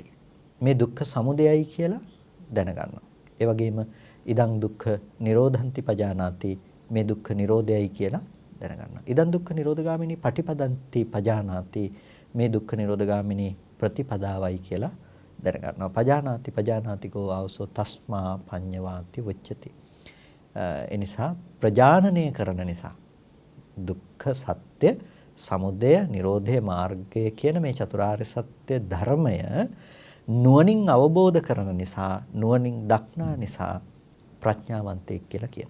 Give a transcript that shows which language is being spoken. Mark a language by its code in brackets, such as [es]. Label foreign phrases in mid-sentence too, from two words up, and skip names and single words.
[si] මේ දුක්ඛ සමුදයයි කියලා දැනගන්නවා. ඒ වගේම [pi] ඉදන් දුක්ඛ නිරෝධන්ති පජානාති. [si] මේ දුක්ඛ නිරෝධයයි කියලා දැනගන්නවා. [pi] ඉදන් දුක්ඛ නිරෝධගාමිනී පටිපදන්ති පජානාති. [si] මේ දුක්ඛ නිරෝධගාමිනී ප්‍රතිපදාවයි කියලා දැනගන්නවා. [pi] පජානාති පජානාතිකෝ ආවසෝ තස්මා පඤ්ඤවාති වච්චති. [si] එනිසා ප්‍රජානනය කරන නිසා දුක්ඛ සත්‍ය, සමුදය, නිරෝධය, මාර්ගය කියන මේ චතුරාර්ය සත්‍ය ධර්මය නුවණින් අවබෝධ කරන නිසා, නුවණින් දක්නා නිසා ප්‍රඥාවන්තයෙක් කියලා කියනවා.